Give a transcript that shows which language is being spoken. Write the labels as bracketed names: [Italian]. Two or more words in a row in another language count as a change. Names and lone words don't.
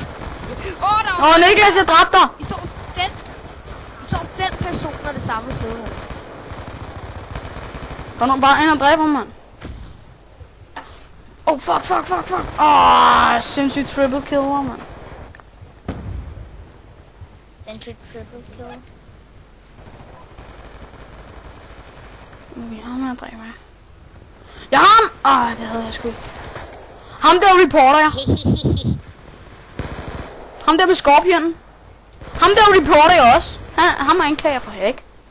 [Danish] Der var... Niklas, jeg dræbte dig. I står 5 personer det samme sted her. Der er nogen bare ind og dræber ham, mand. [English] Oh fuck. [Danish] Sindssygt [English] triple kill, [Danish] mand. [English] Entry triple kill. [Danish] Okay, ham er dræber jeg. Jeg har ham! Det havde jeg sgu ikke. Ham der reporter jeg. Ham der med skorpionen. Ham der reporter jeg også. Ham er anklager for hack.